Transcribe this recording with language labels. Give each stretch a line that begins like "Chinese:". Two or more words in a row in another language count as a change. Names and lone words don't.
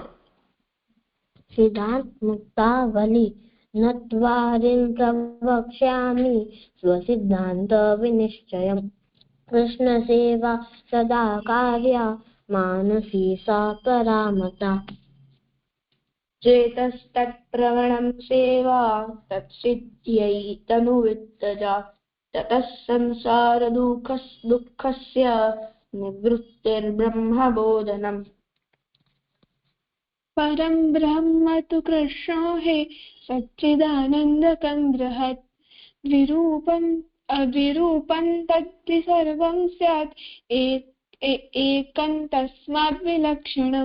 Sanskrit: सिद्धांत मुक्तावली नत्वारिं प्रवक्ष्यामि स्वसिद्धांत विनिश्चयम कृष्ण सेवा सदा कार्या मानसी सा परामता चेतस्तत्प्रवणं सेवा तत्सिद्ध्यै तनुवित्तजा ततः संसार दुःखस्य निवृत्तिर्ब्रह्मबोधनम्. परम ब्रह्म तु कृष्णो हे सच्चिदानन्दकं बृहत् विरूपं तद्धि सर्वं स्यात् एकं तस्मात् विलक्षणम्.